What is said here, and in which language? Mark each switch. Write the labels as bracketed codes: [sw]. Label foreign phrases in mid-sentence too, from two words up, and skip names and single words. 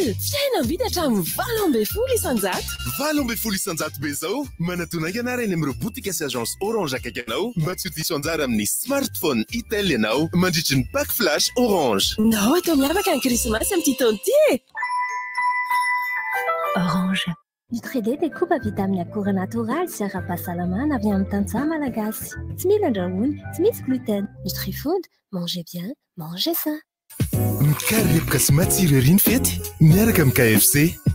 [mg] Fihenam-bidy hatramin'ny 20,000 isanjato. 20,000 isanjato be zao. Manatonaiky anarany amin'ireo botika sy agence orange akaiky anao mba tsy ho diso anjara amin'ny smartphone Itel ianao mandritry ny [fr] pack flash orange. [mg] Nao atao miavaka ny Christmas amin'ity taona ity. Orange. Nutri-D [fr] découpe à vitamines accours naturales [mg] sy ara-pahasalamana avy amin'ny tantsaha malagasy. Tsy mila andrahoina, tsy misy gluten. [fr] Nutri-Food, mangez bien, mangez sain. [mg] Mikarepoka sy matsiro ery ny fety miaraka amin'ny KFC.